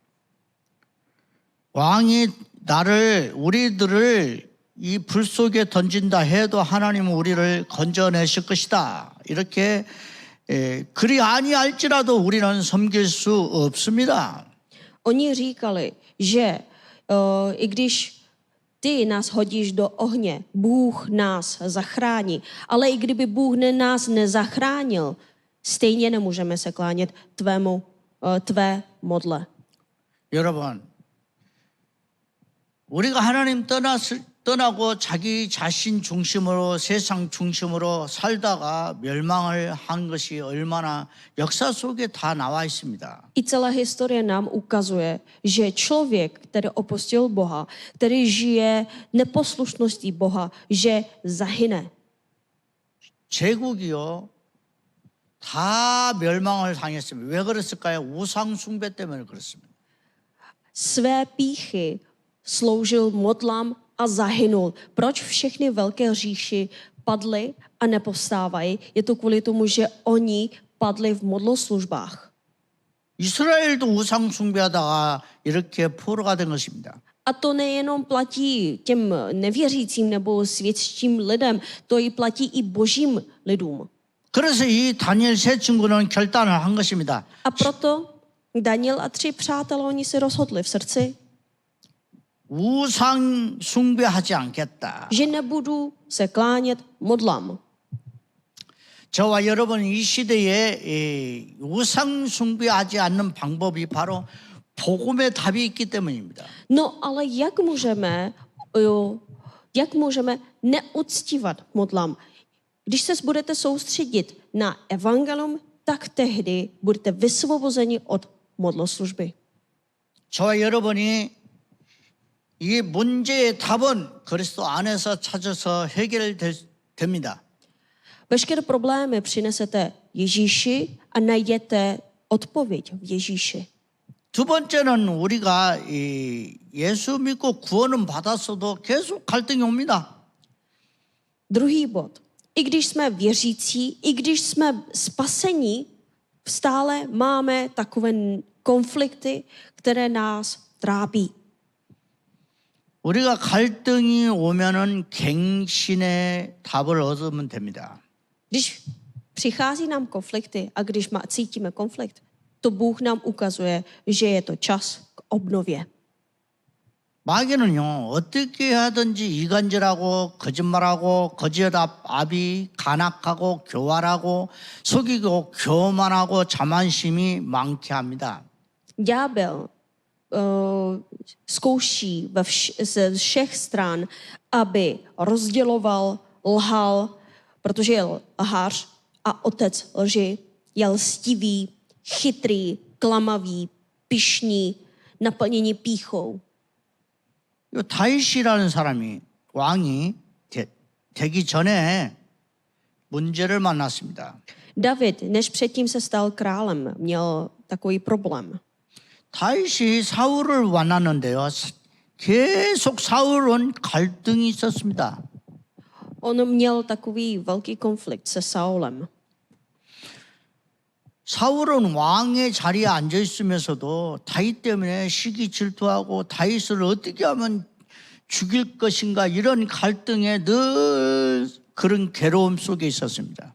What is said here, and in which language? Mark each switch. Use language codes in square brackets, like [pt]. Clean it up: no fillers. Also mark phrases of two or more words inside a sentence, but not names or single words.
[ko] 왕이 우리들을 이 불 속에 던진다 해도 하나님은 우리를 건져내실 것이다. 이렇게 그리 아니할지라도 우리는 섬길 수 없습니다. [cs] Oni říkali, že i když ty nás hodíš do ohně, Bůh nás zachrání. Ale i kdyby Bůh nás nezachránil, stejně nemůžeme se klánět tvé modle. [ko] 여러분, 우리가 하나님 떠나고 자기 자신 중심으로 세상 중심으로 살다가 멸망을 한 것이 얼마나 역사 속에 다 나와 있습니다. [cs] I celá historie nám ukazuje, že člověk, který opustil Boha, který žije neposlušností Boha, že zahyne. [ko] 제국이요 다 멸망을 당했습니다. 왜 그랬을까요? 우상 숭배 때문에 그렇습니다. [cs] Své pýchy sloužil modlám a zahynul. Proč všechny velké říši padly a nepovstávají? Je to kvůli tomu, že oni padli v modloslužbách. [ko] 이스라엘도 우상 숭배하다가 이렇게 포로가 된 것입니다. [cs] A to nejenom platí těm nevěřícím nebo světským lidem, to i platí i božím lidům. [ko] 그래서 이 다니엘 세 친구는 결단을 한 것입니다. [cs] A proto Daniel a 3 přátelé, oni se rozhodli v srdci, [ko] 우상 숭배하지 않겠다. [cs] že nebudu se klánět modlám. [ko] 저와 여러분 이 시대에 우상 숭배하지 않는 방법이 바로 복음의 답이 있기 때문입니다. [cs] No ale jak můžeme neuctívat modlám? Když se budete soustředit na evangelium, tak tehdy budete vysvobozeni od modloslužby. [ko] 저와 여러분이 이 문제의 답은 그리스도 안에서 찾아서 해결됩니다. [cs] Veškeré problémy přinesete Ježíši a najdete odpověď v Ježíši. [ko] 두 번째는 우리가 예수 믿고 구원은 받았어도 계속 갈등이 옵니다. [cs] Druhý bod. I když jsme věřící, i když jsme spasení, stále máme takové konflikty, které nás trápí. [ko] 우리가 갈등이 오면은 갱신의 답을 얻으면 됩니다. [cs] Když přichází nám konflikty a když cítíme konflikt, to Bůh nám ukazuje, že je to čas k obnově. [ko] 마귀는요 어떻게 하든지 이간질하고 거짓말하고 거짓압이 간악하고 교활하고 속이고 교만하고 자만심이 많게 합니다. [cs] Ďábel zkouší ze všech stran, aby rozděloval, lhal, protože je lhář a otec lži, je lstivý, chytrý, klamavý, pyšný, naplněný pýchou. [ko] 다윗이라는 사람이 왕이 되기 전에 문제를 만났습니다. [cs] David, než předtím se stal králem, měl takový problém. [ko] 다윗이 사울을 만났는데요. 계속 사울은 갈등이 있었습니다. [cs] On měl takový velký konflikt se Saulem. [ko] 사울은 왕의 자리에 앉아 있으면서도 다윗 때문에 시기 질투하고 다윗을 어떻게 하면 죽일 것인가 이런 갈등에 늘 그런 괴로움 속에 있었습니다.